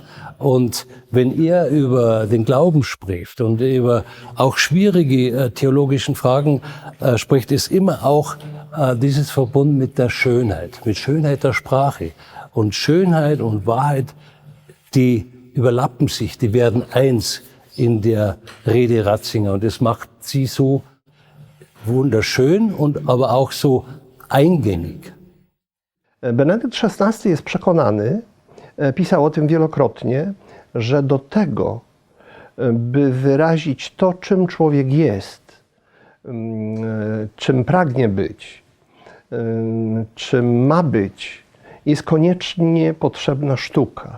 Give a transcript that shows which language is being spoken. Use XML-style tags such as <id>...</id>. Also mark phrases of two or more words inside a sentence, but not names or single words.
<de>Und wenn er über den Glauben spricht und über auch schwierige theologischen Fragen spricht, ist immer auch dieses verbunden mit der Schönheit der Sprache. Und Schönheit und Wahrheit, die überlappen sich, die werden eins in der Rede Ratzinger. Und das macht sie so wunderschön und aber auch so eingängig.</de> <pl>Benedykt XVI jest przekonany, pisał o tym wielokrotnie, że do tego, by wyrazić to, czym człowiek jest, czym pragnie być, czym ma być, jest koniecznie potrzebna sztuka.</pl>